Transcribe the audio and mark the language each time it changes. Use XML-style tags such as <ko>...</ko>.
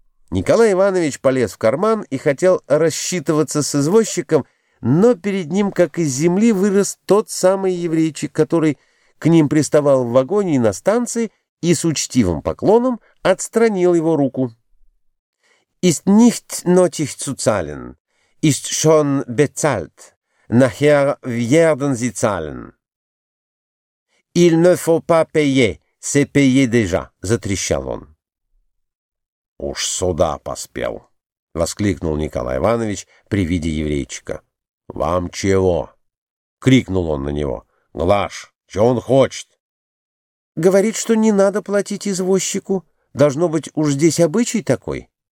<ru>Николай Иванович полез в карман и хотел рассчитываться с извозчиком, но перед ним, как из земли, вырос тот самый еврейчик, который к ним приставал в вагоне и на станции и с учтивым поклоном отстранил его руку.</ru> <de>«Ist nicht nötig zu zahlen, ist schon bezahlt, nachher werden Sie zahlen.</de> <fr>Il ne faut pas payer, c'est payé déjà», —</fr> <ru>затрещал он. «Уж сюда поспел», — воскликнул Николай Иванович при виде еврейчика. «Вам чего?» — крикнул он на него. «Глаш, чего он хочет?» Говорит, что не надо платить извозчику. Должно быть, уж здесь обычай такой.</ru>